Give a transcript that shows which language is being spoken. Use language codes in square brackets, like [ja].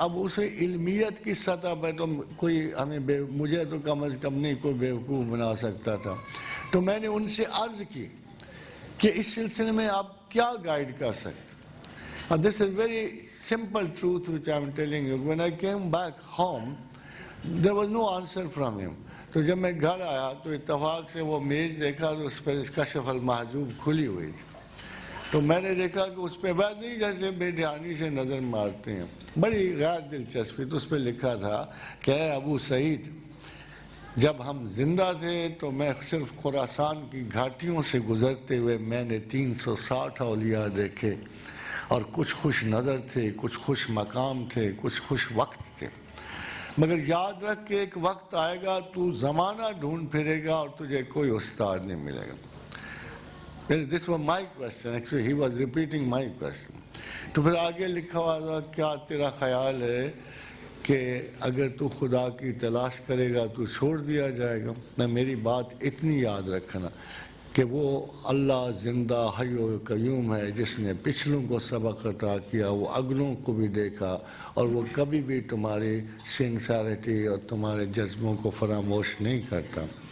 [ur] اب اسے علمیت کی سطح پہ تو کوئی ہمیں مجھے تو کم از کم نہیں کوئی بیوقوف بنا سکتا تھا. تو میں نے ان سے عرض کی کہ اس سلسلے میں آپ کیا گائیڈ کر سکتے؟ [en] This is very simple truth which I am telling you. When I came back home, there was no answer from him. [ur] تو جب میں گھر آیا تو اتفاق سے وہ میز دیکھا تو اس پہ کشف المحجوب کھلی ہوئی تھی. تو میں نے دیکھا کہ اس پہ ویسے ہی جیسے بے دھیانی سے نظر مارتے ہیں، بڑی غیر دلچسپی. تو اس پہ لکھا تھا کہ اے ابو سعید، جب ہم زندہ تھے تو میں صرف خراسان کی گھاٹیوں سے گزرتے ہوئے میں نے 360 اولیاء دیکھے، اور کچھ خوش نظر تھے، کچھ خوش مقام تھے، کچھ خوش وقت تھے. مگر یاد رکھ کہ ایک وقت آئے گا تو زمانہ ڈھونڈ پھرے گا اور تجھے کوئی استاد نہیں ملے گا. [en] This was my question. Actually, he was repeating my question. [ur] تو پھر آگے لکھا ہوا تھا کیا تیرا خیال ہے کہ اگر تو خدا کی تلاش کرے گا تو چھوڑ دیا جائے گا؟ میں میری بات اتنی یاد رکھنا کہ وہ اللہ زندہ حی و قیوم ہے جس نے پچھلوں کو سبق عطا کیا، وہ اگلوں کو بھی دیکھا، اور وہ کبھی بھی تمہاری سنسیریٹی اور تمہارے جذبوں کو فراموش نہیں کرتا.